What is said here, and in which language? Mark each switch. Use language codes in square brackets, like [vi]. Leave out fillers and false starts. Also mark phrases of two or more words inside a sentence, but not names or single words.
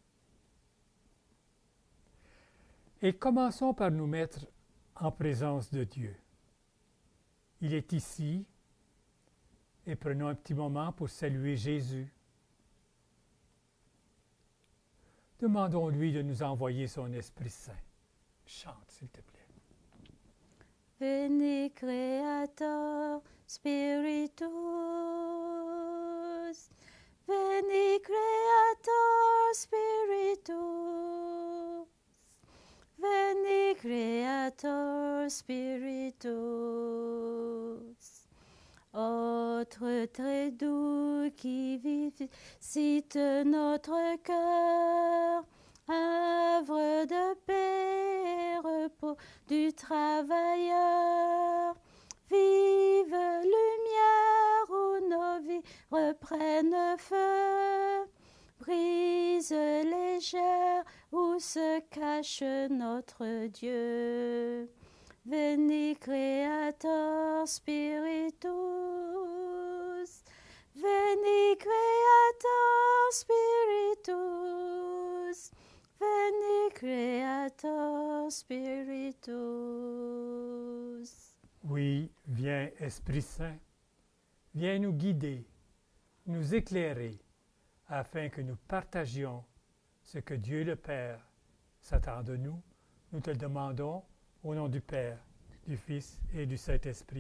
[fr] Et commençons par nous mettre en présence de Dieu. Il est ici et prenons un petit moment pour saluer Jésus. Demandons-lui de nous envoyer son Esprit Saint. Chante, s'il te plaît. [la] Veni Creator Spiritus, Veni Creator Spiritus, Veni Creator Spiritus. [fr] Autre très doux qui visite notre cœur, havre de paix, repos du travailleur, vive lumière où nos vies reprennent feu, brise légère où se cache notre Dieu. [la] Veni Creator Spiritus, Veni Creator Spiritus, Veni Creator Spiritus. [fr] Oui, viens Esprit Saint, viens nous guider, nous éclairer, afin que nous partagions ce que Dieu le Père s'attend de nous. Nous te le demandons au nom du Père, du Fils et du Saint-Esprit.